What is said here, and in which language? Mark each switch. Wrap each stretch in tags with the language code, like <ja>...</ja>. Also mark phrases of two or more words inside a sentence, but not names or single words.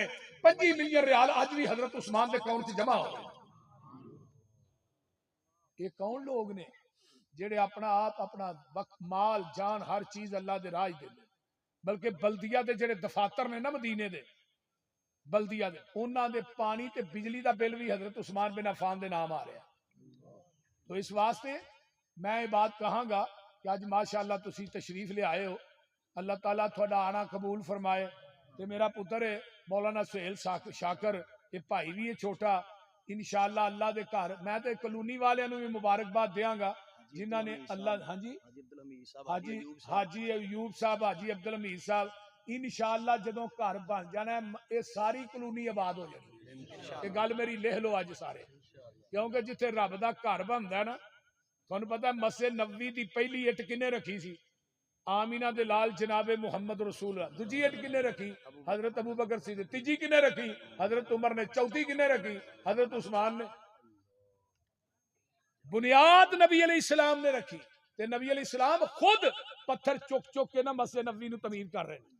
<pa>25 ملین ریال اج بھی حضرت عثمان دے اکاؤنٹ سے جمع ہو رہے ہیں. یہ کون لوگ نے جڑے اپنا آپ اپنا وقت مال جان ہر چیز اللہ دے راہ دے دے. بلکہ بلدیہ دے جڑے دفاتر نے نا مدینے دے بلدیہ دے انہاں دے پانی تے بجلی دا بل بھی حضرت عثمان بن عفان دے نام آ رہا ہے. تو اس واسطے میں یہ بات کہاں گا کہ آج ماشاءاللہ تسی تشریف لے آئے ہو، اللہ تعالیٰ تھوڑا آنا قبول فرمائے. تے میرا پتر ہے مولانا سہیل شاکر، یہ بھائی بھی ہے چھوٹا، انشاءاللہ اللہ دے گھر میں تے کلونی والوں بھی مبارکباد دیاں گا جنہاں نے اللہ ہاں جی حاجی ایوب صاحب حاجی عبد الحمید صاحب انشاءاللہ جدوں گھر بن جانا ہے یہ ساری کلونی آباد ہو جانی. یہ گل میری لکھ لو اج سارے، کیونکہ جتھے رب دا گھر بندا ہے نا، تھانوں پتہ ہے مسجد نبوی دی پہلی اٹ کنے رکھی سی؟ آمینہ دے لال جناب</pa> <ar>محمد رسول اللہ.</ar> <pa>دوجی اٹ کنے رکھی؟ حضرت ابو بکر صدیق. تیجی کنے رکھی؟ حضرت عمر نے. چوتھی کنے رکھی؟ حضرت عثمان نے. بنیاد نبی</pa> <ar>علیہ السلام</ar> <pa>نے رکھی تے نبی</pa> <ar>علیہ السلام</ar> <pa>خود پتھر چک چک کے نا مسجد نبوی نو تعمیر کر رہے ہیں.</pa>